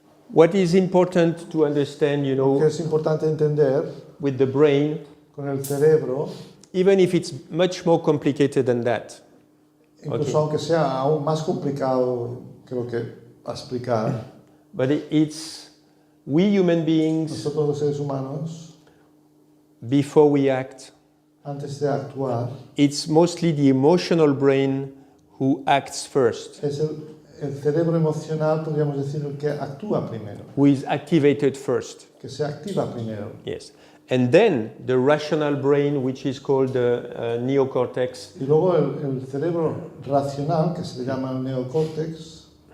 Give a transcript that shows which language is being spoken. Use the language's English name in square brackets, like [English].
[English] What is important to understand, you [Spanish] Lo que [English] know, [Spanish] es importante entender [English] with the brain, [Spanish] con el cerebro, [English] even if it's much more complicated than that, [Spanish] incluso aunque sea aún más complicado que lo que va a explicar, [English] but it's we human beings, [Spanish] nosotros los seres humanos, [English] before we act, [Spanish] antes de actuar, [English] it's mostly the emotional brain who acts first, [Spanish] es el cerebro emocional, podríamos decir, el que actúa primero, [English] who is activated first. [Spanish] que se activa primero. [English] Yes. And then the rational brain, which is called the neocortex, [Spanish] Y luego el cerebro racional, que se le llama el neocórtex,